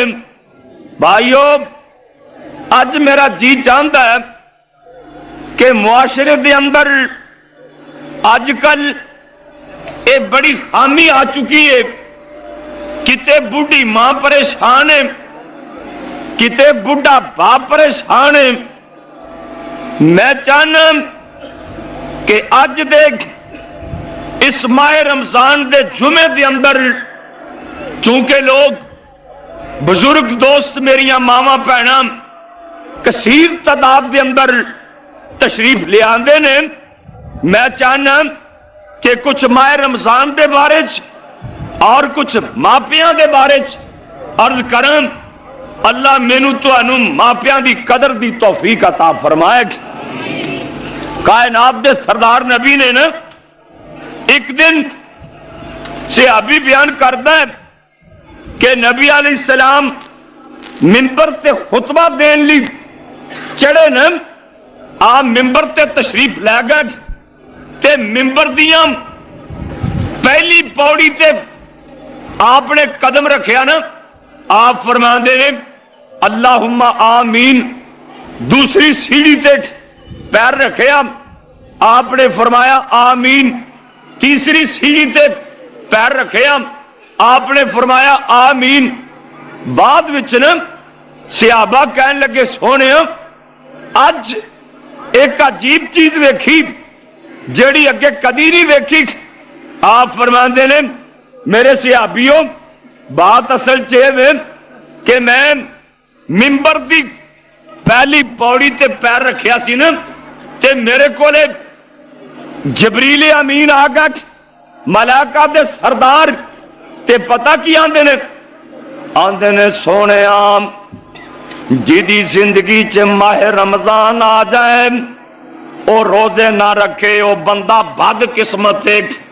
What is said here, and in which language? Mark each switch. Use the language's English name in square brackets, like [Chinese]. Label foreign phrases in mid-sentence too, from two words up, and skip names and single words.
[Punjabi] بھائیو، اج میرا جی چاہتا ہے کہ معاشرے دے اندر آج کل ایک بڑی خامی آ چکی ہے، کتے بوڑھی ماں پریشان ہے، کتے بوڑھا باپ پریشان ہے۔ میں چاہنا کہ آج دیکھ اس ماہ رمضان دے جمعے دے اندر چونکہ لوگ بزرگ دوست میریاں ماما بہناں کثیر تعداد دے اندر تشریف لے آندے نے، میں چاہنا کہ کچھ ماہ رمضان دے بارے اور کچھ ماپیاں دے بارے عرض کرن، اللہ مینوں تانوں ماپیاں دی قدر دی توفیق عطا فرمائے۔ کائنات دے سردار نبی نے نا ایک دن صحابی بیان کرتا ہے کہ نبی علیہ السلام منبر سے خطبہ دین لی چڑھے نا، آپ منبر تے تشریف لے گئے تے منبر دیاں پہلی پوڑی تے آپ نے قدم رکھیا نا، آپ فرما دے نے [Arabic] اللہم آمین۔ [Punjabi] دوسری سیڑھی تے پیر رکھیا، آپ نے فرمایا آمین۔ تیسری سیڑھی تے پیر رکھیا، آپ نے فرمایا آمین۔ بعد وچ نا صحابہ کہنے لگے سونے اج ایک عجیب چیز ویکھی جیڑی اگے کدی نہیں ویکھی۔ آپ فرماندے نے میرے صحابیوں بات اصل چاہے کہ میں منبر دی پہلی پوڑی تے پیر رکھیا سی نا تے میرے کولے جبریل امین آ گیا، ملائکہ دے سردار تے پتہ کی آندے نے سونے عام جیدی زندگی چ ماہ رمضان آ جائے او روزے نہ رکھے او بندہ بد قسمت ہے۔